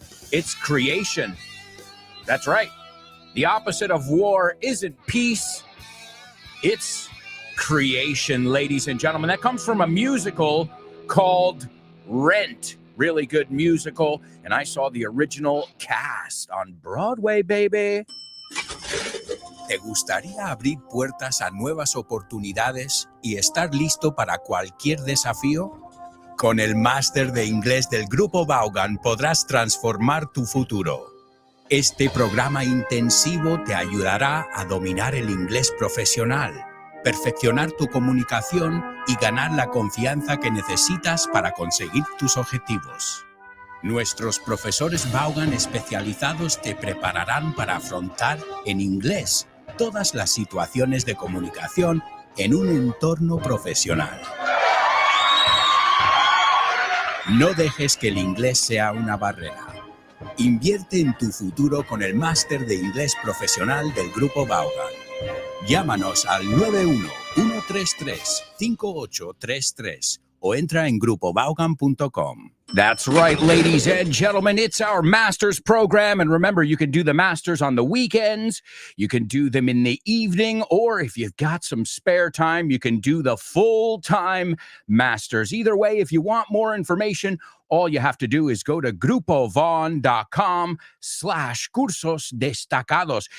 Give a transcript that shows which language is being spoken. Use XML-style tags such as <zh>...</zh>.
<en>It's creation. That's right. The opposite of war isn't peace. It's creation, ladies and gentlemen. That comes from a musical called Rent. Really good musical. And I saw the original cast on Broadway, baby.</en> <es>¿Te gustaría abrir puertas a nuevas oportunidades y estar listo para cualquier desafío? Con el máster de inglés del Grupo Vaughan podrás transformar tu futuro. Este programa intensivo te ayudará a dominar el inglés profesional, perfeccionar tu comunicación y ganar la confianza que necesitas para conseguir tus objetivos. Nuestros profesores Vaughan especializados te prepararán para afrontar en inglés todas las situaciones de comunicación en un entorno profesional. No dejes que el inglés sea una barrera. Invierte en tu futuro con el máster de inglés profesional del Grupo Vaughan. Llámanos al 91-133-5833 o entra en grupovaughan.com.</es> <en>That's right, ladies and gentlemen. It's our master's program. And remember, you can do the masters on the weekends. You can do them in the evening. Or if you've got some spare time, you can do the full-time masters. Either way, if you want more information, all you have to do is go to grupovaughn.com/cursos destacados.</en>